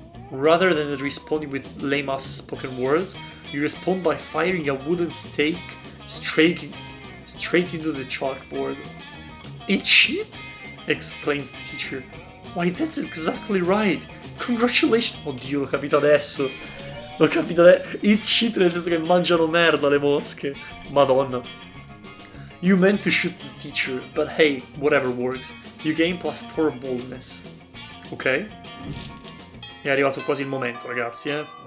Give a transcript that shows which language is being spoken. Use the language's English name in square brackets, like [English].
[English] Rather than responding with lame-ass spoken words, you respond by firing a wooden stake straight into the chalkboard. "Eat shit?" exclaims the teacher. "Why, that's exactly right! Congratulations!" [Italian] Oddio, l'ho capito adesso! L'ho capito adesso! [English] Eat shit [Italian] nel senso che mangiano merda le mosche! Madonna! [English] You meant to shoot the teacher, but hey, whatever works. You gain +4 boldness. Ok? [Italian] È arrivato quasi il momento, ragazzi, eh?